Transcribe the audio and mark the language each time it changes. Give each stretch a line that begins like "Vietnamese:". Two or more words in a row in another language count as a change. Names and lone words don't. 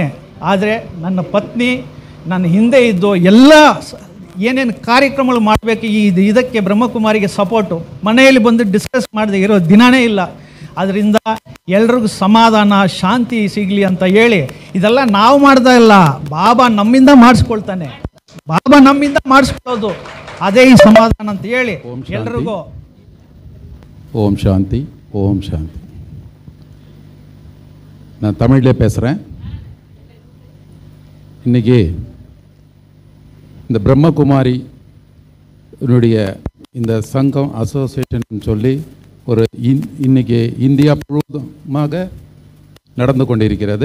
Kannada: ಆದರೆ ನನ್ನ ಪತ್ನಿ ನನ್ನ ಹಿಂದೆ ಇದ್ದು ಎಲ್ಲ ಏನೇನು ಕಾರ್ಯಕ್ರಮಗಳು ಮಾಡಬೇಕು ಇದಕ್ಕೆ ಬ್ರಹ್ಮಕುಮಾರಿಗೆ ಸಪೋರ್ಟು. ಮನೆಯಲ್ಲಿ ಬಂದು ಡಿಸ್ಕಸ್ ಮಾಡದೆ ಇರೋ ದಿನವೇ ಇಲ್ಲ. ಅದರಿಂದ ಎಲ್ರಿಗೂ ಸಮಾಧಾನ, ಶಾಂತಿ ಸಿಗಲಿ ಅಂತ ಹೇಳಿ ಇದೆಲ್ಲ ನಾವು ಮಾಡ್ತಾ ಇಲ್ಲ, ಬಾಬಾ ನಮ್ಮಿಂದ ಮಾಡಿಸ್ಕೊಳ್ತಾನೆ. ಬಾಬಾ ನಮ್ಮಿಂದ ಮಾಡಿಸ್ಕೊಳ್ಳೋದು ಅದೇ ಈ ಸಮಾಧಾನ ಅಂತ ಹೇಳಿ ಎಲ್ರಿಗೂ
Sanskrit: ஓம் சாந்தி. ஓம் சாந்தி.
Tamil: நான் தமிழ்லே பேசுகிறேன். இன்றைக்கி இந்த பிரம்மகுமாரினுடைய இந்த சங்கம் அசோசியேஷன் சொல்லி ஒரு இன்றைக்கி இந்தியா முழுவதுமாக நடந்து கொண்டிருக்கிறது.